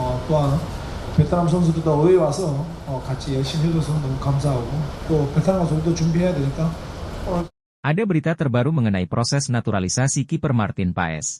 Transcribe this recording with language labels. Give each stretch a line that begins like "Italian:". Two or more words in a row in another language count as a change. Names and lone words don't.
Korean: 또한 베트남 선수들도 의회 와서 같이 열심히 해줘서 너무 감사하고 또 베트남 선수도 준비해야 되니까 오늘
Indonesian: Ada berita terbaru mengenai proses naturalisasi kiper Martin Paes.